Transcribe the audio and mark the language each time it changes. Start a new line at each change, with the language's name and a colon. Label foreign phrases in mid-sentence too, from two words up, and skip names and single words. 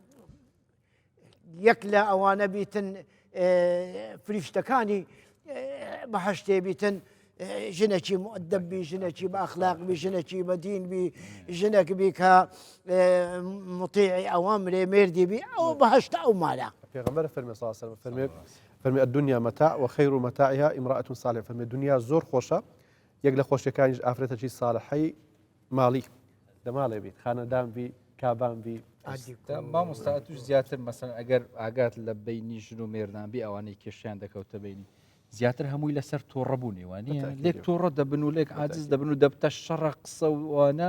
Central Kurdish: یەک لە ئەوانە بیتن فریشتەکانی بەهەشتێ بیتن ژنێکی مؤدەب بی ژنێکی بە ئەخلاق بی ژنێکی بەدین بی ژنێک بی کە مطیعی ئەوامرێ مێردی بی ئەوە بەهەشتە ئەو مالە پێغەمبەر فەرمێ
Arabic: صلی الله علیه و سلم
Central Kurdish: فەرمێ
Arabic: الدنيا متاع وخير متاعها امرأة صالحة
Central Kurdish: فەرمێ دنیا زۆر خۆشە یەک لە خۆشیەکانیش ئافرەتێکی ساڵحەی ماڵی لە ماڵێ بیت خانەدان بی کابان بی مامۆستا توش زیاتر مەسەن ئەگەر ئاگات لە بینی ژن و مێردان بی ئەوانەی کێشیان دەکەوتە بینی زیاتر هەمووی لەسەر تۆڕەبوونی وانە لێک تۆڕە دەبن و لێک عاجز دەبن و دەبتە شەڕە قسە وانە